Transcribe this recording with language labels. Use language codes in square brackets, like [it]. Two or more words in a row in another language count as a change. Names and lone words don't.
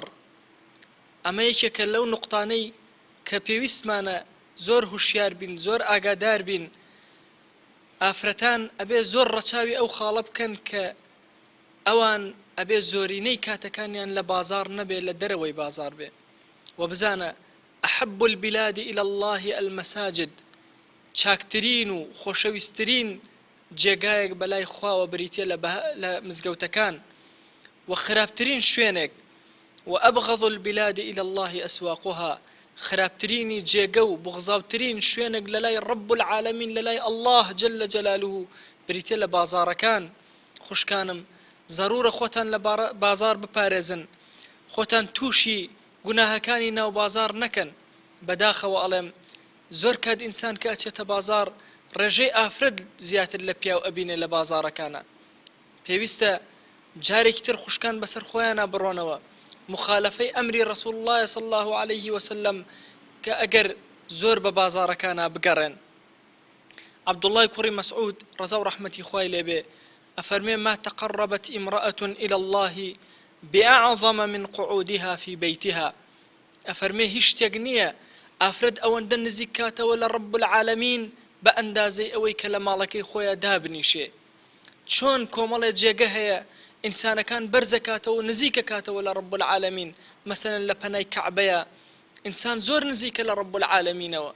[ckb] ئەمە یەکێکە لەو نوقتانەی کە پێویستمانە زۆر هوشیار بین، زۆر ئاگادار بین. ئافرەتان ئەبێ زۆر ڕەچاوی ئەو خاڵە بکەن کە ئەوان ئەبێ زۆرینەی کاتەکانیان لە بازار نەبێ، لە دەرەوەی بازار بێ. و بزانە [ar] ئەحەب البلاد إلى الله المەساجد، [ckb] چاکترین و خۆشەویستترین جێگایەک بەلای خواوە بریتیە لە مزگەوتەکان، و خراپترین شوێنێک و [ar] ئەبغەض البلاد إلى الله أسواقها، [ckb] خراپترینی جێگە و بغزاوترین شوێنێک لەلای [ar] ڕەب العالەمین، [ckb] لەلای [ar] الله جل جلاله [ckb] بریتیە لە بازارەکان. خوشکانم، زەرورە خۆتان لە بازار بپارێزن، خۆتان تووشی گوناهەکانی ناو بازار نەکەن. بەداخەوە ئەڵێم زۆر کات ئینسان کە ئەچێتە بازار ڕێژەی ئافرەت زیاتر لە پیاو ئەبینێ لە بازارەکانە. پێویستە جارێکی تر خوشکان بەسەر خۆیانە بڕۆنەوە، مخالفەی ئەمری [ar] ڕەسوڵ الله صلی الله عليه وسلم [ckb] کە ئەگەر زۆر بە بازارەکانە بگەڕێن. عەبدوڵڵای کوڕی مەسعود ڕەزا و ڕەحمەتی خوای لێبێ ئەفەرمێ [ar] ما تقربت امرأة إلى الله بأعظم من قعودها في بيتها. [ckb] ئەفەرمێ هیچ شتێک نییە ئافرەت ئەوەندە نزیک کاتەوە لە [ar] ڕەب العالەمین [ckb] بە ئەندازەی ئەوەی کە لە ماڵەکەی خۆیان دابنیشێ. چۆن کۆمەڵێ جێگە هەیە ئینسانەکان بەرزەکاتەوە نزیکە کاتەوە لە [ar] ڕەب العالەمین، [ckb] مەسەلەن لە پەنای کەعبەیە ئینسان زۆر نزیکە لە [ar] ڕەب العالەمینەوە.